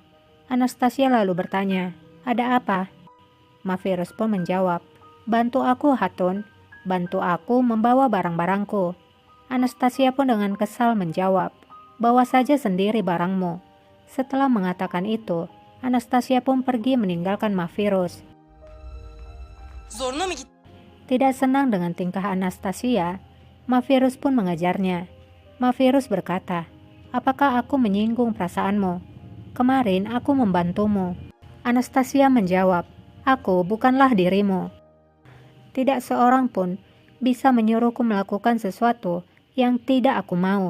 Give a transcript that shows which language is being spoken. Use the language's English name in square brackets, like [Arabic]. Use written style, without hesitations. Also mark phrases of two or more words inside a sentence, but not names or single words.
[Indonesian] Anastasia lalu bertanya, ada apa? Mahfirus pun menjawab, bantu aku Hatun, bantu aku membawa barang-barangku. Anastasia pun dengan kesal menjawab, bawa saja sendiri barangmu. Setelah mengatakan itu, Anastasia pun pergi meninggalkan Mahfirus. [Turkish] Zoruna mı gitti? [Indonesian] Tidak senang dengan tingkah Anastasia, Mahfirus pun mengejarnya. Mahfirus berkata, apakah aku menyinggung perasaanmu? Kemarin aku membantumu. Anastasia menjawab, aku bukanlah dirimu. Tidak seorang pun bisa menyuruhku melakukan sesuatu yang tidak aku mau.